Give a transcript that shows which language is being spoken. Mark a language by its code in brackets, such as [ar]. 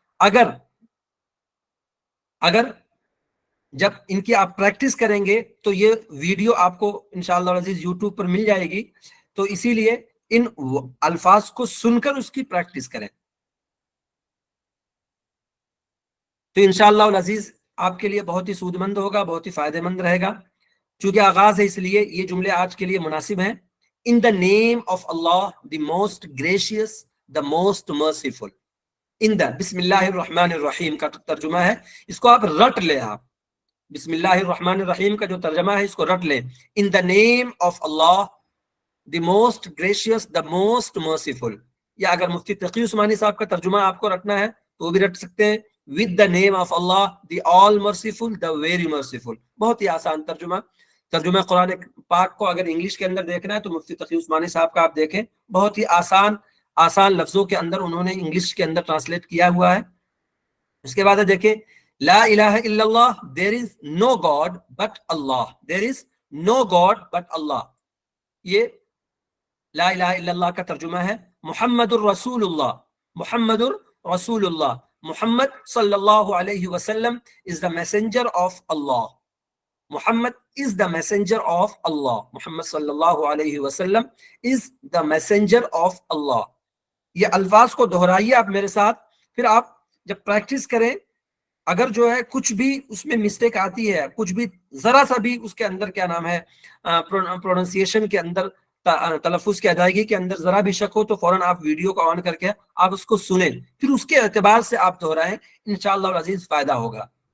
[ur] اگر جب ان کی آپ پریکٹس کریں گے تو یہ ویڈیو آپ کو انشاءاللہ العزیز یوٹیوب پر مل جائے گی, تو اسی لیے ان الفاظ کو سن کر اس کی پریکٹس کریں. تو انشاءاللہ العزیز آپ کے لیے بہت ہی سود مند ہوگا, بہت ہی فائدہ مند رہے گا. چونکہ آغاز ہے اس لیے یہ جملے آج کے لیے مناسب ہیں. [en] In the name of Allah the most gracious the most merciful. [ur] ان دا بسم اللہ الرحمن الرحیم کا ترجمہ ہے, اس کو آپ رٹ لیں. آپ بسم اللہ الرحمن الرحیم کا جو ترجمہ ہے اس کو رٹ لیں. [en] In the name of Allah the most gracious the most merciful. [ur] یا اگر مفتی تقی عثمانی صاحب کا ترجمہ آپ کو رٹنا ہے تو وہ بھی رٹ سکتے ہیں, [en] With the name of Allah the all merciful the very merciful. [ur] بہت ہی آسان ترجمہ قرآن پاک کو اگر انگلش کے اندر دیکھنا ہے تو مفتی تقی عثمانی صاحب کا آپ دیکھیں, بہت ہی آسان لفظوں کے اندر انہوں نے انگلش کے اندر ٹرانسلیٹ کیا ہوا ہے. اس کے بعد دیکھیں لا الہ الا اللہ, [en] there is no god but Allah, [ur] there is know God but اللہ. یہ لا الہ الا اللہ کا ترجمہ ہے. محمد الرسول اللہ, محمد الرسول اللہ, محمد صلی اللہ علیہ وسلم [en] is the messenger of Allah. Muhammad is the messenger of Allah. Muhammad صلی اللہ علیہ وسلم is the messenger of Allah. [ur] یہ الفاظ کو دہرائیے آپ میرے ساتھ, پھر آپ جب پریکٹس کریں اگر جو ہے کچھ بھی اس میں مسٹیک آتی ہے, کچھ بھی ذرا سا بھی اس کے اندر کیا نام ہے پروننسیشن کے اندر, تلفظ کی ادائیگی کے اندر ذرا بھی شک ہو تو فوراً آپ ویڈیو کو آن کر کے آپ اس کو سنیں, پھر اس کے اعتبار سے آپ دہرائیں, انشاءاللہ العزیز فائدہ ہوگا.